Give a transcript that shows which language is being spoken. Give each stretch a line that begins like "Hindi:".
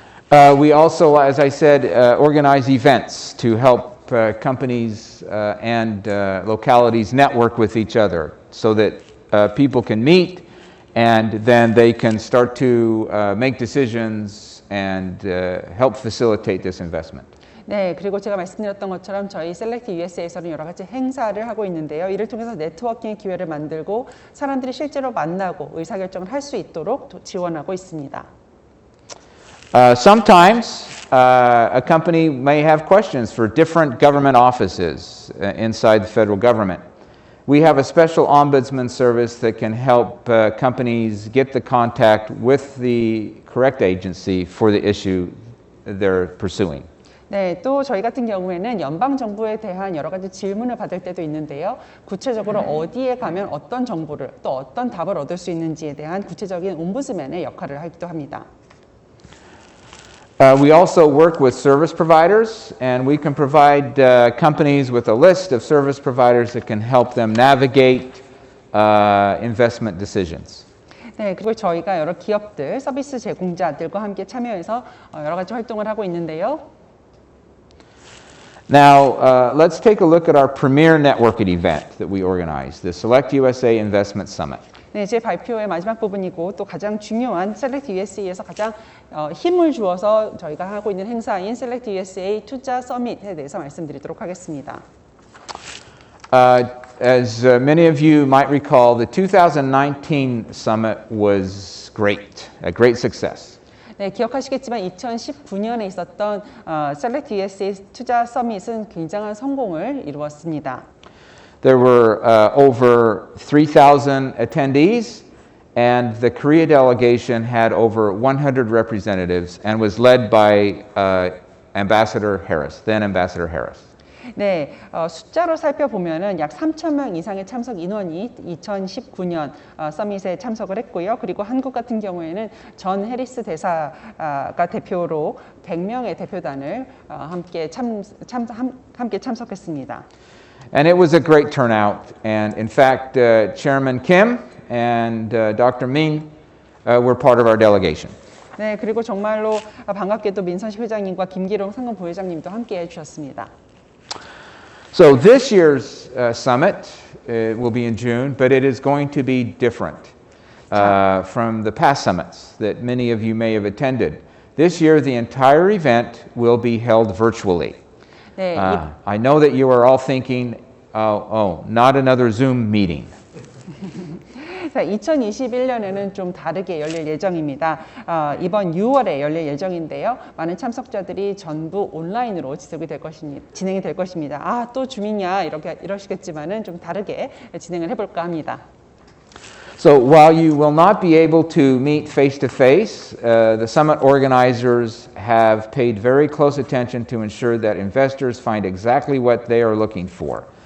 English: We also, as I said, organize events to help companies and localities network with each other so that people can meet and then they can start to make decisions and help facilitate this investment.
Korean: 네, 그리고 제가 말씀드렸던 것처럼 저희 셀렉트 USA에서는 여러 가지 행사를 하고 있는데요. 이를 통해서 네트워킹의 기회를 만들고 사람들이 실제로 만나고 의사결정을 할 수 있도록 지원하고 있습니다.
English: Sometimes a company may have questions for different government offices inside the federal government. We have a special ombudsman service that can help companies get the contact with the correct agency for the issue they're pursuing.
Korean: 네, 또 저희 같은 경우에는 연방 정부에 대한 여러 가지 질문을 받을 때도 있는데요. 구체적으로 어디에 가면 어떤 정보를 또 어떤 답을 얻을 수 있는지에 대한 구체적인 옴부dsman의 역할을 하기도 합니다.
English: We also work with service providers, and we can provide companies with a list of service providers that can help them navigate investment decisions.
Korean: 네, 그리고 저희가 여러 기업들, 서비스 제공자들과 함께 참여해서 여러 가지 활동을 하고 있는데요.
English: Now, let's take a look at our premier networking event that we organized, the Select USA Investment Summit.
Korean: 네, 제 발표의 마지막 부분이고 또 가장 중요한 셀렉트 USA에서 가장 힘을 주어서 저희가 하고 있는 행사인 셀렉트 USA 투자 서밋에 대해서 말씀드리도록 하겠습니다.
English: As many of you might recall, the 2019 summit was great, a great success.
Korean: 네, 기억하시겠지만 2019년에 있었던 셀렉트 USA 투자 서밋은 굉장한 성공을 이루었습니다.
English: There were over 3,000 attendees, and the Korea delegation had over 100 representatives and was led by Ambassador Harris, then Ambassador Harris.
Korean: 네, 숫자로 살펴보면은 약 3,000명 이상의 참석 인원이 2019년 서밋에 참석을 했고요. 그리고 한국 같은 경우에는 전 해리스 대사가 대표로 100명의 대표단을 함께 참석했습니다.
English: And it was a great turnout. And in fact, Chairman Kim and Dr. Min were part of our delegation.
Korean: 네, 그리고 정말로 반갑게도 민선식 회장님과 김기룡 상금 부회장님도 함께 해주셨습니다.
English: So this year's summit will be in June, but it is going to be different from the past summits that many of you may have attended. This year, the entire event will be held virtually.
Korean: 네,
English: I know that you are all thinking, oh, not another Zoom meeting.
Korean: 자, 2021년에는 좀 다르게 열릴 예정입니다. 이번 6월에 열릴 예정인데요. 많은 참석자들이 전부 온라인으로 진행이 될 것입니다. 아, 또 줌이냐 이러시겠지만은 좀 다르게 진행을 해볼까 합니다.
English: So while you will not be able to meet face to face, the summit organizers have paid very close attention to ensure that investors find exactly what they are looking for.